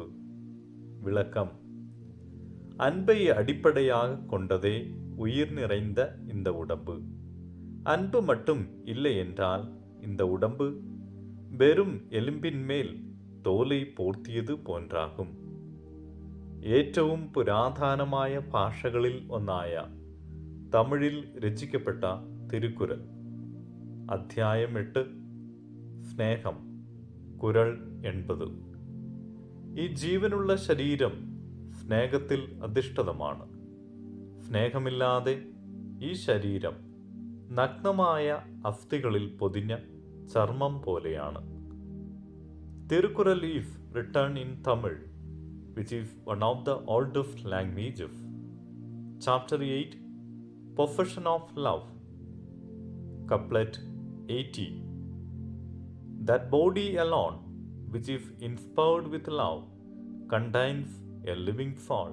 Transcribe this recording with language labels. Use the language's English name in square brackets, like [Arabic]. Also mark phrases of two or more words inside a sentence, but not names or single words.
[Tamil] விளக்கம்: அன்பை அடிப்படையாக கொண்டதே உயிர் நிறைந்த இந்த உடம்பு. அன்பு மட்டும் இல்லை என்றால் இந்த உடம்பு வெறும் எலும்பின் மேல் தோலை போர்த்தியது போன்றாகும். [Malayalam] ഏറ്റവും പുരാതനമായ ഭാഷകളിൽ ഒന്നായ തമിഴിൽ രചിക്കപ്പെട്ട തിരുക്കുറൽ. അധ്യായം 8, സ്നേഹം. കുറൾ 80. ഈ ജീവനുള്ള ശരീരം സ്നേഹത്തിൽ അധിഷ്ഠിതമാണ്. സ്നേഹമില്ലാതെ ഈ ശരീരം നഗ്നമായ അസ്ഥികളിൽ പൊതിഞ്ഞ ചർമ്മം പോലെയാണ്. [English] തിരുക്കുറൽ ഈസ് written in Tamil, which is one of the oldest languages. Chapter 8, Profession of Love. Couplet 80. That body alone, which is inspired with love, contains a living soul.